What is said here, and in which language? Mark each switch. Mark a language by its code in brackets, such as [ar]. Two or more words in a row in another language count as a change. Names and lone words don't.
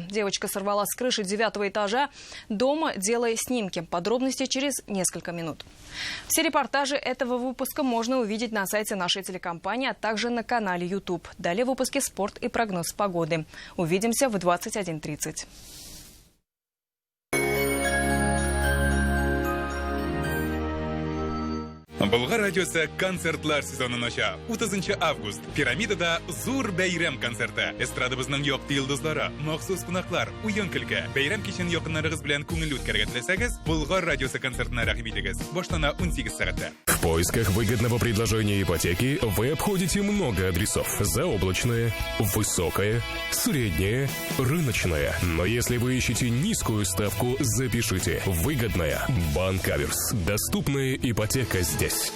[ru] Девочка сорвала с крыши 9-го этажа дома, делая снимки. Подробности через несколько минут. Все репортажи этого выпуска можно увидеть на сайте нашей телекомпании, а также на канале YouTube. Далее выпуски «Спорт» и прогноз погоды. Увидимся в 21:30. [tt] Болгар радиосы концертлар сезонын ача. 30 август. Пирамидада зур бәйрәм концерты. Эстрадабызның якты йолдызлары, махсус кунаклар, уен көлке. Бәйрәм кичен якыннарыгыз белән күңелле үткәргә теләсәгез, Болгар радиосы концертына рәхим итегез. Баштана 18 сәгатьтә. [ru] В поисках выгодного предложения ипотеки вы обходите много адресов. Заоблачное, высокое, среднее, рыночное. Но если вы ищете низкую ставку, запишите. Выгодная. Банк Аверс. Доступная ипотека здесь.